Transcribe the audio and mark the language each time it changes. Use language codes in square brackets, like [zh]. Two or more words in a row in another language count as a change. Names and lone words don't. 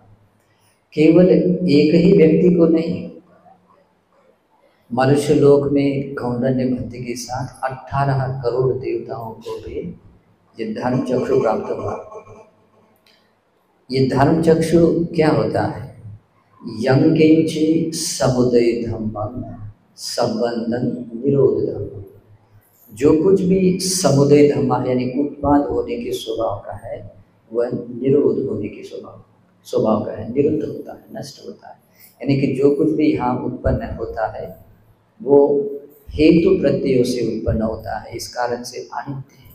[hi] केवल एक ही व्यक्ति को नहीं, मनुष्य लोक में कौंडिन्य भक्ति के साथ 18 करोड़ देवताओं को भी ये धर्म चक्षु प्राप्त हुआ। ये धर्म चक्षु क्या होता है? [pi] यंकिंच समुदय धम्मं संबंधन निरोध धम्म। [hi] जो कुछ भी समुदय धर्म यानी उत्पाद होने के स्वभाव का है, वह निरोध होने के स्वभाव का है, निरुद्ध होता है, नष्ट होता है। यानी कि जो कुछ भी यहाँ उत्पन्न होता है वो हेतु प्रत्ययों से उत्पन्न होता है, इस कारण से अनित्य है।